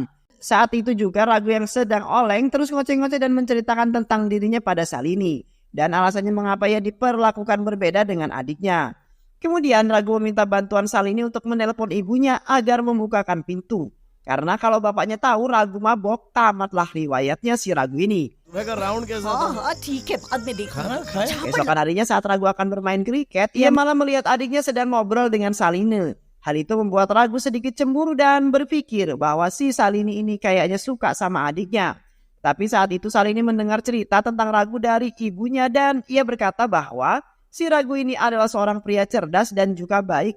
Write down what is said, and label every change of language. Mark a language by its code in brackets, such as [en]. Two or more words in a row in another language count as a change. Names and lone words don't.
[id] Saat itu juga Ragu yang sedang oleng terus ngoceh-ngoceh dan menceritakan tentang dirinya pada Salini. Dan alasannya mengapa ia diperlakukan berbeda dengan adiknya. Kemudian Ragu meminta bantuan Salini untuk menelpon ibunya agar membukakan pintu. Karena kalau bapaknya tahu Ragu mabok, tamatlah riwayatnya si Ragu ini. [hi] ठीक है बाद में देखूंगा [id] Keesokan harinya saat Ragu akan bermain kriket, ia malah melihat adiknya sedang ngobrol dengan Saline. Hal itu membuat Ragu sedikit cemburu dan berpikir bahwa si Salini ini kayaknya suka sama adiknya. Tapi saat itu Salini mendengar cerita tentang Ragu dari ibunya dan ia berkata bahwa si Ragu ini adalah seorang pria cerdas dan juga baik.